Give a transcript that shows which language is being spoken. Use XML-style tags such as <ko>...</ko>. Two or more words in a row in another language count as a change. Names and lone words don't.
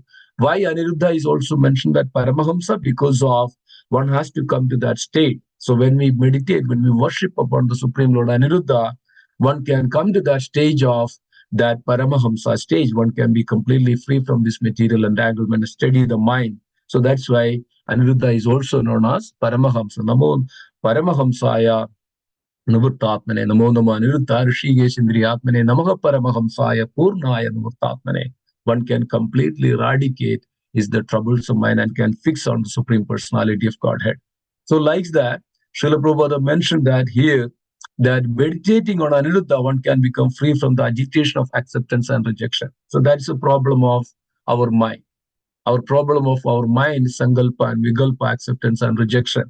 <en>Why Aniruddha is also mentioned that Paramahamsa? Because of one has to come to that state. So when we meditate, when we worship upon the Supreme Lord Aniruddha, one can come to that stage of that Paramahamsa stage. One can be completely free from this material entanglement and steady the mind. So that's why Aniruddha is also known as Paramahamsa.</en> <sa>Namo Paramahamsaya Navurtatmane, Namo Namo Aniruddha Rishikeshindriyatmane, Namaha Paramahamsaya Purnaya Navurtatmane.</sa> <en>One can completely eradicate is the troublesome mind and can fix on the Supreme Personality of Godhead. So, like that, Srila Prabhupada mentioned that here, that meditating on Aniruddha, one can become free from the agitation of acceptance and rejection. So, that's the problem of our mind. Our problem of our mind is Sankalpa and Vikalpa, acceptance and rejection.</en>